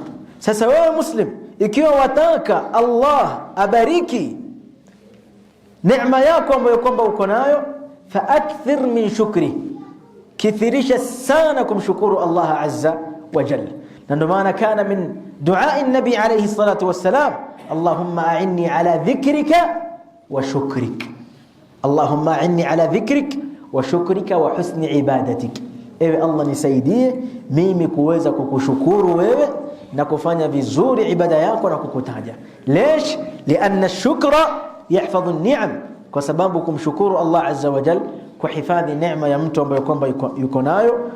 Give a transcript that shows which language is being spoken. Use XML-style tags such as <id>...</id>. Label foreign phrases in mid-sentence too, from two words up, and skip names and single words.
<sw>Sasa wewe Muslim, ikiwa wataka Allah abariki neema yako ambayo kwamba uko nayo,</sw> <ar>فأكثر من الشكر,</ar> <sw>kithirisha sana kumshukuru Allah</sw> <ar>عز وجل.</ar> <sw>Na ndio maana</sw> <ar>كان من دعاء النبي عليه الصلاة والسلام اللهم أعني على ذكرك وشكرك اللهم أعني على ذكرك وشكرك وحسن عبادتك.</ar> <sw>Ewe Allah nisaidie mimi kuweza kukushukuru wewe na kufanya vizuri ibada yako na kukutaja. Lesh?</sw> <ar>لأن الشكر يحفظ النعم,</ar> <sw>kwa sababu kumshukuru Allah</sw> <ar>عز وجل</ar> <sw>kuhifadhi neema ya mtu ambaye kwamba yuko nayo.</sw>